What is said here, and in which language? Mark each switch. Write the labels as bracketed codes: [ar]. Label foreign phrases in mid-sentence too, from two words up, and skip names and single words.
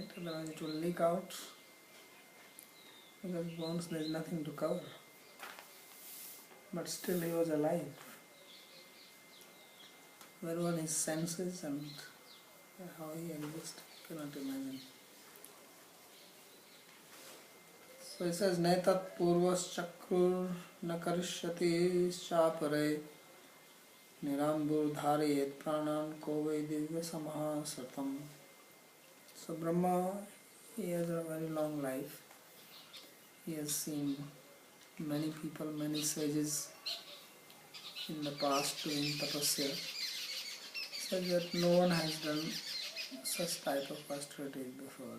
[en] Otherwise it will leak out. Because bones there is nothing to cover. But still he was alive. Where were his senses and how he existed? Cannot imagine. So he says, [sa] नैतत् पूर्वर्षयश् चक्रुर् न करिष्यन्ति चापरे निरम्बुर् धारयेत् प्राणान् को वै दिव्य समाः शतम्. [en] So Brahma, he has a very long life. He has seen many people, many sages in the past doing tapasya. Said that no one has done such type of austerities before.